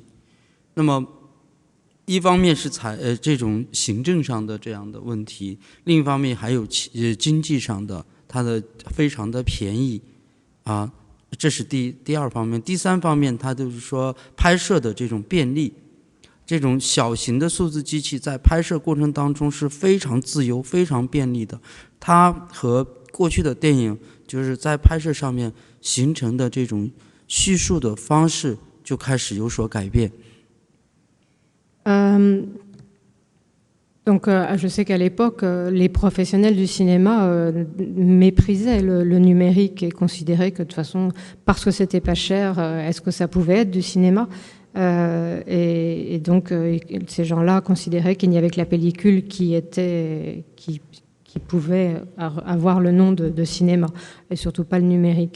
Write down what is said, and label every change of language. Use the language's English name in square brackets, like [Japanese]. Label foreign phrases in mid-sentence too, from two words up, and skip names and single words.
[Chinese] 那么，一方面是这种行政上的这样的问题，另一方面还有经济上的，它的非常的便宜，这是第二方面。第三方面，它就是说拍摄的这种便利。这种小型的数字机器在拍摄过程当中是非常自由、非常便利的。它和过去的电影就是在拍摄上面形成的这种叙述的方式就开始有所改变。 [French] Donc, je sais qu'à l'époque, les professionnels du cinéma méprisaient le numérique et considéraient que de toute façon, parce que c'était pas cher, est-ce que ça pouvait être du cinéma? Et donc, ces gens-là considéraient qu'il n'y avait que la pellicule qui pouvait avoir le nom de cinéma, et surtout pas le numérique.